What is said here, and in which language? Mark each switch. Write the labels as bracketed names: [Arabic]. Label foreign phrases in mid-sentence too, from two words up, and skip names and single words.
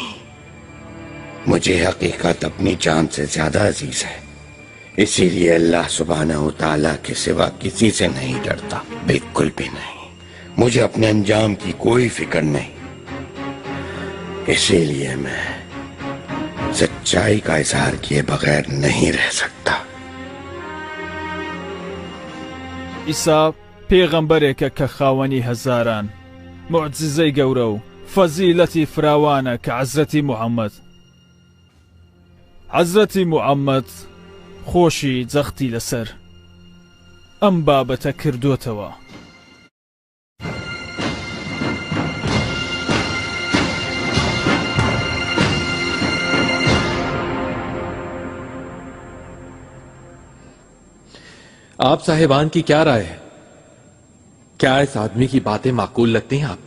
[Hindi] मुझे हकीकत अपनी जान से ज्यादा अजीज है, इसीलिए [Arabic] الله سبحانه و تعالى [Hindi] के सिवा किसी से नहीं डरता, बिल्कुल भी नहीं। मुझे अपने अंजाम की कोई फिक्र नहीं, इसीलिए मैं सच्चाई का इजहार किए बगैर नहीं रह सकता। [Central Kurdish] ئیسا پێغەمبەرێکە کە خاوەنی هەزاران موعجزەی گەورە و فەزیلەتی فراوانە کە حەزرەتی موحەممەد خۆشی جەختی لەسەر ئەم بابەتە کردوتەوە. [Hindi] आप साहिबान की क्या राय है? क्या इस आदमी की बातें माकूल लगती हैं आपको?